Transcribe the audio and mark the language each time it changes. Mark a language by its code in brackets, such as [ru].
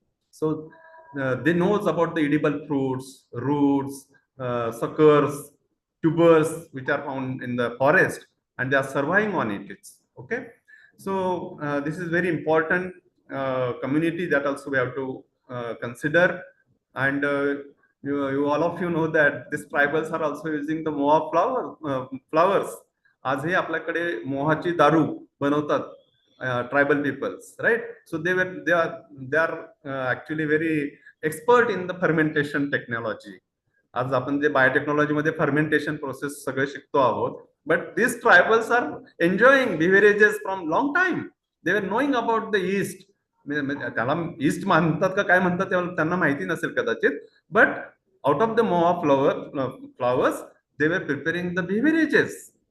[en] So they knows about the edible fruits, roots, suckers, tubers which are found in the forest, and they are surviving on it. Okay, so this is very important community that also we have to consider. And you all of you know that these tribals are also using the moha flowers. [mr] आजही आपल्याकडे मोहाची दारू बनवतात [en] tribal peoples, right? So they are actually very expert in the fermentation technology. [mr] आज आपण जे biotechnology मध्ये fermentation process सगळे शिकतो आहोत, [en] but these tribals are enjoying beverages from long time. They were knowing about the yeast. [mr] त्याला east म्हणतात का काय म्हणतात त्यांना माहिती नसेल कदाचित, [en] but out of the moha flowers they were preparing the beverages.